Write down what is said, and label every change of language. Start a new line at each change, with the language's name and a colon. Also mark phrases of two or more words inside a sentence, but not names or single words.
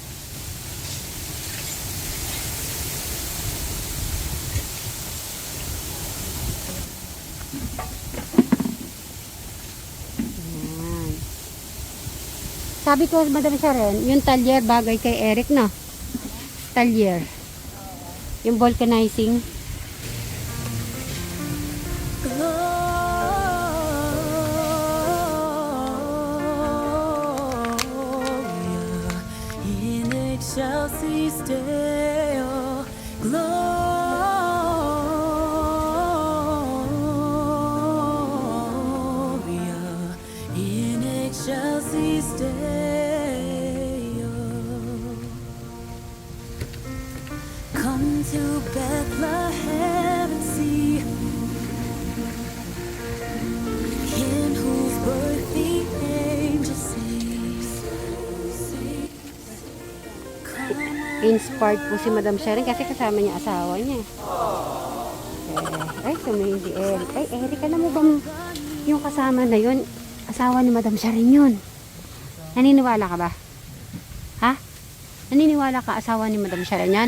Filipino: Ayan. Sabi ko, Madam Sharon, yung talyer bagay kay Eric na. Talyer. Yung vulcanizing.
Latin: Gloria in excelsis Deo. Gloria in excelsis Deo.
English: Come to Bethlehem and see in whose birth the angels sing.
Filipino: Inspired po si Madam Sharon kasi kasama niya asawa niya. Ay, sumayin si Eric. Ay, Eric, alam mo bang yung kasama na yun, asawa ni Madam Sharon yun? Naniniwala ka ba? Ha? Naniniwala ka asawa ni Madam Sharon yan?